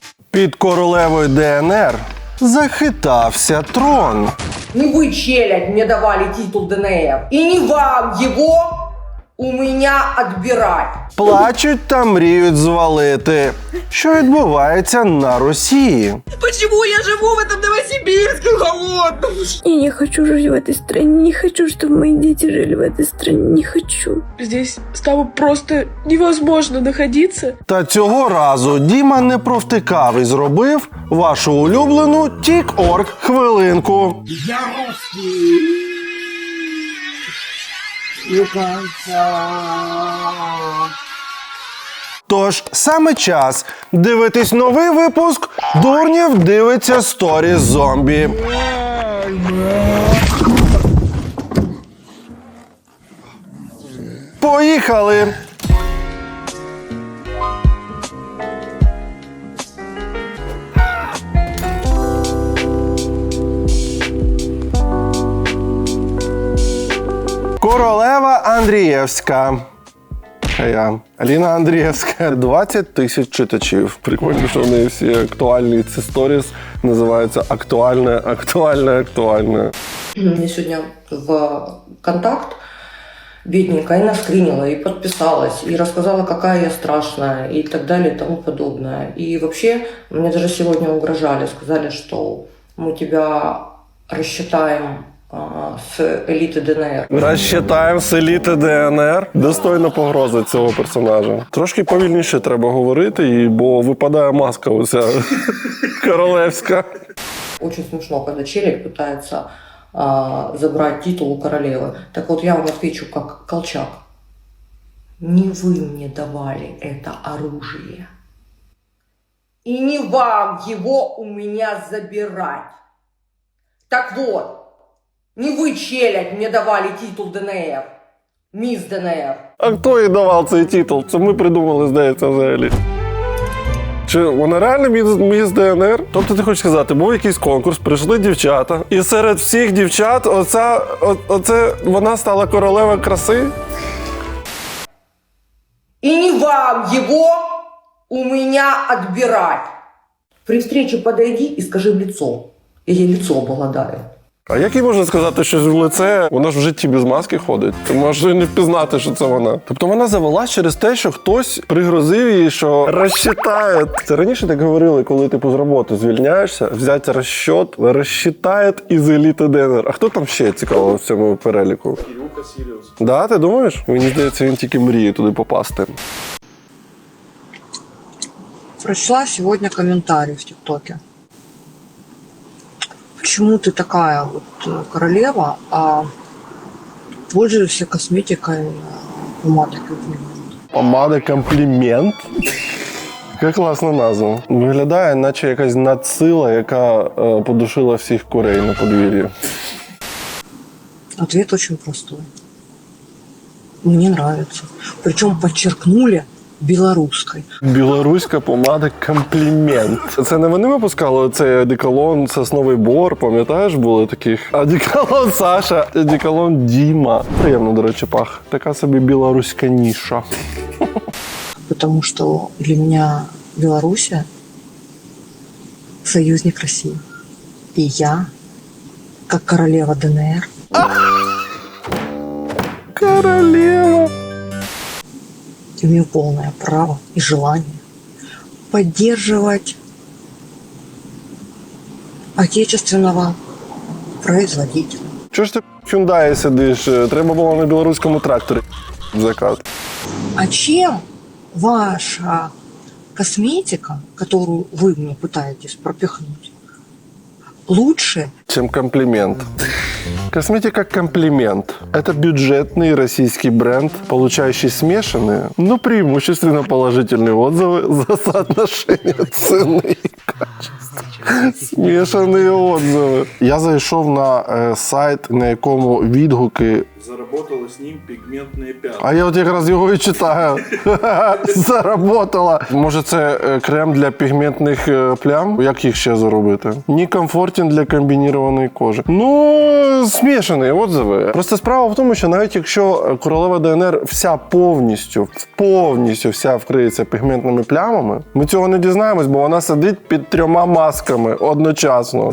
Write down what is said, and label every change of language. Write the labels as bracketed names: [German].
[Ukrainian] Під королевою ДНР захитався трон. [Russian] Не вы, челядь, мне давали титул ДНР. И не вам его у меня отбирать. [Ukrainian] Плачуть та мріють звалити. Що відбувається на Росії? [Russian] Почему я живу в этом Новосибирске холодном? Я не хочу жить в этой стране, не хочу, чтобы мои дети жили в этой стране, не хочу. Здесь стало просто невозможно находиться. [Ukrainian] Та цього разу Діма не провтикав і зробив вашу улюблену Тік-Орг хвилинку. [Russian] Я русский. Не конца. [Ukrainian] Тож саме час дивитись новий випуск «Дурнів дивиться сторіс зомбі». Поїхали! Королева Андрієвська. А я. Аліна Андрієвська. 20 тисяч читачів. Прикольно, що вони всі актуальні. Ці сторіс називаються актуальне. [Russian] Мне сегодня в контакт бедненькая и наскринила, и подписалась, и рассказала, какая я страшная, и так далее, и тому подобное. И вообще, мне даже сегодня угрожали, сказали, что мы тебя рассчитаем с элиты ДНР. [Ukrainian] Розчитаємо з еліти ДНР. Достойна погроза цього персонажа. Трошки повільніше треба говорити, бо випадає маска оця королевська. [Russian] Очень смешно, когда челик пытается забрать титул у королевы. Так вот, я вам отвечу как Колчак. Не вы мне давали это оружие. И не вам его у меня забирать. Так вот, не вы, челядь, мне давали титул ДНР. Мисс ДНР. [Ukrainian] А хто їй давав цей титул? Це ми придумали, здається, взагалі. Чи вона реально міс ДНР? Тобто ти хочеш сказати, був якийсь конкурс, прийшли дівчата, і серед всіх дівчат оце вона стала королева краси? [Russian] И не вам его у меня отбирать. При встрече подойди и скажи в лицо. Я ей лицо обладаю. [Ukrainian] А як їй можна сказати, що в лице вона ж в житті без маски ходить? Ти можеш і не впізнати, що це вона. Тобто вона завелась через те, що хтось пригрозив їй, що розчитає. Це раніше так говорили, коли типу з роботи звільняєшся, взяти розчет, розчитає із еліти ДНР. А хто там ще цікаво в цьому переліку? Кирюха Сіріус. Да, ти думаєш? Мені здається, він тільки мріє туди попасти. [Russian] Прочла сегодня комментарий в ТикТоке. Почему ты такая вот королева, а пользуешься косметикой, помадой комплимент? [Ukrainian] Помада комплімент? Яка класна назва. Виглядає, наче якась надсила, яка подушила всіх курей на подвір'ї. [Russian] Ответ очень простой. Мне нравится. Причем подчеркнули белорусской. [Ukrainian] Білоруська помада комплімент. Це не вони випускали цей одеколон «Сосновий бор», пам'ятаєш, були таких? Одеколон Саша, одеколон Діма. Приємно, до речі, пах. Така собі білоруська ніша. [Russian] Потому что для меня Белоруссия союзник России. И я, как королева ДНР, Королева. имею полное право и желание поддерживать отечественного производителя. [Ukrainian] Чого ж ти в Hyundai сидиш? Треба було на білоруському тракторі закат. [Russian] А чем ваша косметика, которую вы мне пытаетесь пропихнуть, лучше, Чем комплимент. Косметика «Комплимент» — это бюджетный российский бренд, получающий смешанные, но преимущественно положительные отзывы за соотношение цены и качества. Смешанные отзывы. [Ukrainian] Я зайшов на сайт, на якому відгуки [Russian] заработала с ним пигментные пятна. [Ukrainian] А я от якраз його і читаю. [Russian] Заработала. [Ukrainian] Може це крем для пігментних плям? Як їх ще заробити? Ні комфортен для комбінірованої кожи. Ну, смішані отзиви. Просто справа в тому, що навіть якщо королева ДНР вся повністю вся вкриється пігментними плямами, ми цього не дізнаємось, бо вона сидить під 3 масками одночасно.